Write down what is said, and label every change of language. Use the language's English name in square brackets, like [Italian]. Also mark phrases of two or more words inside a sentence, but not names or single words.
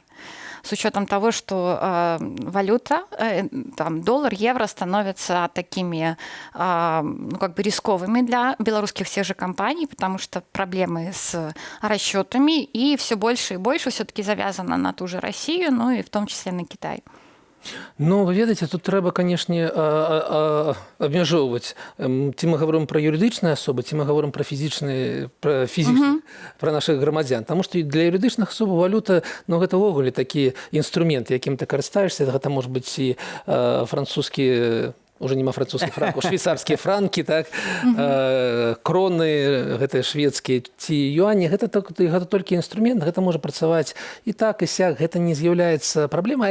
[Russian] С учетом того, что валюта, там, доллар, евро становятся такими ну, как бы рисковыми для белорусских тех же компаний, потому что проблемы с расчетами, и все больше и больше все-таки завязано на ту же Россию, ну и в том числе на Китай. [Belarusian] Ну, вы ведаеце, тут трэба, канешне, абмяжоўваць. Ці мы гаворым пра юрыдычныя асобы, ці мы гаворым пра фізічныя, пра нашых грамадзян. Таму што для юрыдычных асоб валюта, ну, гэта ўвогуле такі інструмент, якім ты карыстаешся. Гэта можа быць і французскі, уже нема французскіх франкаў, швейцарскія франкі, так, кроны, гэтыя шведскія ці юані, гэта толькі інструмент, гэта можа працаваць і так, і сяк, гэта не з'яўляецца праблемай.